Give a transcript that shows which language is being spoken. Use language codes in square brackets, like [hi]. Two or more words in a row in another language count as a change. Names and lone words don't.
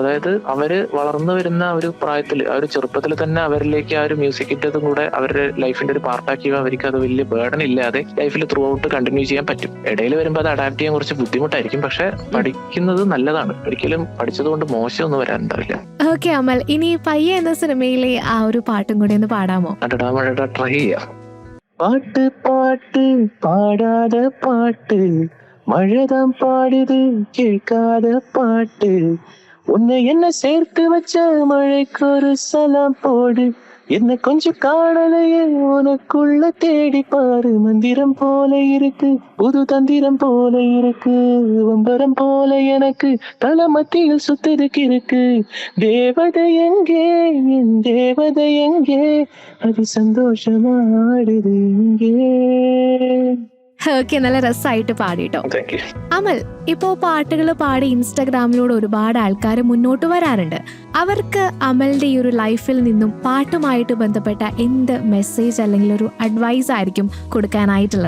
[ml] അതായത് അവര് വളർന്നു വരുന്ന ഒരു പ്രായത്തിൽ ആ ഒരു ചെറുപ്പത്തിൽ തന്നെ അവരിലേക്ക് ആ ഒരു മ്യൂസിക്കിൻ്റെതും കൂടെ അവരുടെ ലൈഫിന്റെ ഒരു പാർട്ടാക്കി അവർക്ക് അത് വലിയ ബേർഡൻ ഇല്ലാതെ ലൈഫിൽ [en] through out continue [ml] ചെയ്യാൻ പറ്റും. ഇടയിൽ വരുമ്പോൾ അത് അഡാപ്റ്റ് ചെയ്യാൻ കുറച്ച് ബുദ്ധിമുട്ടായിരിക്കും. പക്ഷെ പഠിക്കുന്നത് നല്ലതാണ്. ഒരിക്കലും പഠിച്ചതുകൊണ്ട് മോശമൊന്നും വരാനുണ്ടാവില്ല. ഓക്കെ അമൽ, ഇനി പയ്യെ എന്ന സിനിമയിലെ ആ ഒരു പാട്ടും കൂടി ഒന്ന് പാടാമോ? ട്രൈ ചെയ്യാം. [ta] பாட்டு பாட்டு பாடாத பாட்டு, மழைதான் பாடுது கேட்காத பாட்டு, உன்னை என்ன சேர்த்து வச்ச மழைக்கு ஒரு சலாம் போடு, என்ன கொஞ்சம் காணலையே உனக்குள்ள தேடி பாரு, மந்திரம் போல இருக்கு புது தந்திரம் போல இருக்கு, வம்பரம் போல எனக்கு தல மத்தியில் சுத்ததுக்கு இருக்கு, தேவதை எங்கே என் தேவதை எங்கே, அது சந்தோஷமா ஆடுது இங்கே. [ml] ഓക്കെ, നല്ല രസമായിട്ട് പാടിട്ടോ. [en] thank you. [ml] അമൽ, ഇപ്പോ പാട്ടുകൾ പാടി ഇൻസ്റ്റാഗ്രാമിലൂടെ ഒരുപാട് ആൾക്കാർ മുന്നോട്ട് വരാറുണ്ട്. അവർക്ക് അമലിന്റെ ഈ ഒരു ലൈഫിൽ നിന്നും പാട്ടുമായിട്ട് ബന്ധപ്പെട്ട എന്ത് മെസ്സേജ് അല്ലെങ്കിൽ ഒരു അഡ്വൈസ് ആയിരിക്കും കൊടുക്കാനായിട്ടുള്ളത്?